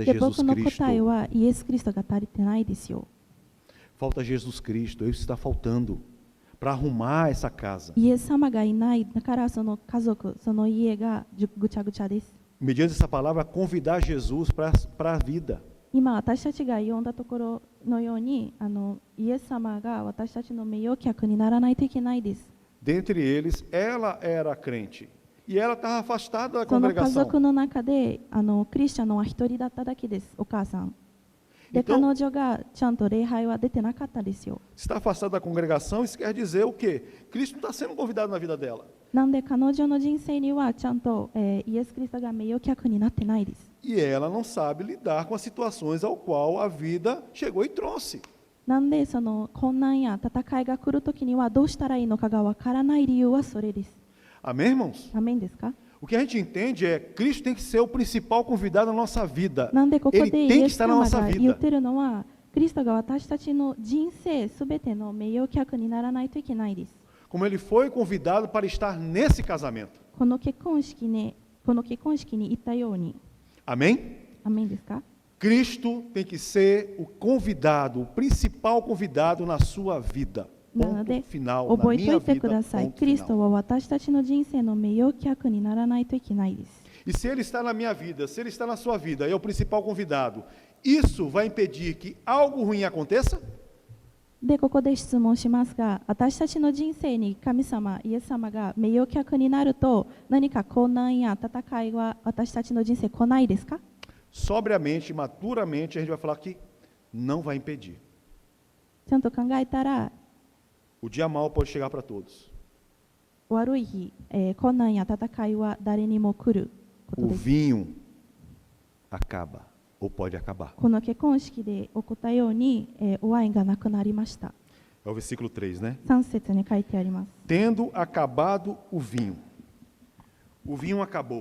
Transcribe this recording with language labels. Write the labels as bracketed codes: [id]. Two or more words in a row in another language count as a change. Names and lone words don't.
[ja] で、 Jesus 僕の Cristo. 答えはイエス・キリストが足りてないですよ。 [pt] Falta Jesus Cristo, é isso que está faltando para arrumar essa casa. [ja] イエス様がいないだからその家族、その家がぐちゃぐちゃです。 [pt] Mediante essa palavra, convidar Jesus para a vida. [ja] 今私たちが読んだところのように、イエス様が私たちの名誉客にならないといけないです。 [pt] Dentre eles, ela era crente e ela estava afastada da [ja] その家 [pt] congregação. [ja] 族の中でクリスチャンのは一人だっただけです、お母さん。で、 Então, 彼女がちゃんと礼拝は出てなかったですよ。 [pt] está afastado da congregação, isso quer dizer o quê? Cristo não está sendo convidado na vida dela. [ja] なんで彼女の人生にはちゃんと、イエス・キリストが名誉客になってないです。 [pt] E ela não sabe lidar com as situações ao qual a vida chegou e trouxe. [ja] なんでその困難や戦いが来るときにはどうしたらいいのかがわからない理由はそれです。 [pt] Amém, irmãos? [ja] アメンですか？ [pt] O que a gente entende é que Cristo tem que ser o principal convidado na nossa vida. [ja] なんでここ Ele でイ tem エ que ス [pt] estar na [ja] 様 nossa が言っ vida. てるのは、キリストが私たちの人生すべての名誉客にならないといけないです。 [pt] Como ele foi convidado para estar nesse casamento. [ja] この結婚式に行ったように、 Amém? アメンですか？ [pt] Cristo tem que ser o convidado, o principal convidado na sua vida. [ja] なの Ponto で [pt] final. Na [ja] 覚えてお minha いてく vida, ださい。 ponto キリスト final. は私たちの人生の名誉客にならないといけないです。 [pt] E se ele está na minha vida, se ele está na sua vida, é o principal convidado, isso vai impedir que algo ruim aconteça? [ja] で、ここで質問しますが、私たちの人生に神様、イエス様が名誉客になると、何か困難や戦いは私たちの人生来ないですか？ [pt] Sobriamente, maturamente, a gente vai falar que não vai impedir. [ja] ちゃんと考えたら、 [pt] O dia mal pode chegar para todos. [ja] 悪い日、困難や戦いは誰にも来ること O です。 [pt] vinho acaba, ou pode acabar. [ja] この結婚式で起こったように、ワインがなくなりました。 [pt] É o versículo 3, né? [ja] 3 節に書いてあります。 [pt] Tendo acabado o vinho acabou.